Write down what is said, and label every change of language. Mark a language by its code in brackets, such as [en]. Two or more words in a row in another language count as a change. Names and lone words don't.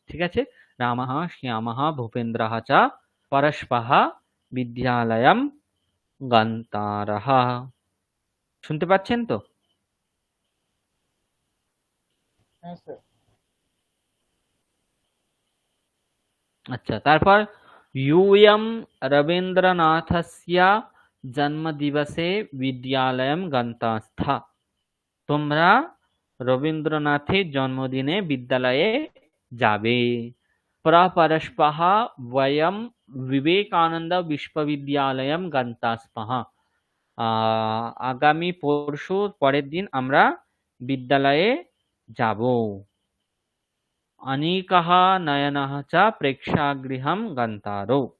[bn] ঠিক আছে, [sa] রামः শ্যামः ভূপেন্দ্রः চ পরস্পর বিদ্যালয়ং গন্তারः। [bn] শুনতে পাচ্ছেন তো? হ্যাঁ স্যার। আচ্ছা, তারপর [sa] यूयं रवीन्द्रनाथस्य जन्मदिवसे विद्यालयं गन्तास्था, [bn] তোমরা রবীন্দ্রনাথের জন্মদিনে বিদ্যালয়ে যাবে। [sa] প্রপরস্পহ বয়ম বিবেকানন্দ বিশ্ববিদ্যালয়ম গন্তাস্মः, [bn] আগামী পরশু পরের দিন আমরা বিদ্যালয়ে যাব। [sa] अनेकः नयनः च प्रेक्षागृहं गन्तारौ,